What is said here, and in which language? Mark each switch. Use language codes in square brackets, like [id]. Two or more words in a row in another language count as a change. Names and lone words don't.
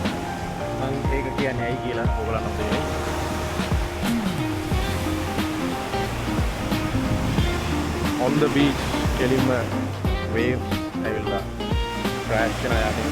[si] මම ඒක කියන්නේ ඇයි කියලා ඔයගොල්ලන්ට දෙන්නේ. [en] on the beach [si] කෙලින්ම wave ඇවිල්ලා crash කරලා යන්නේ.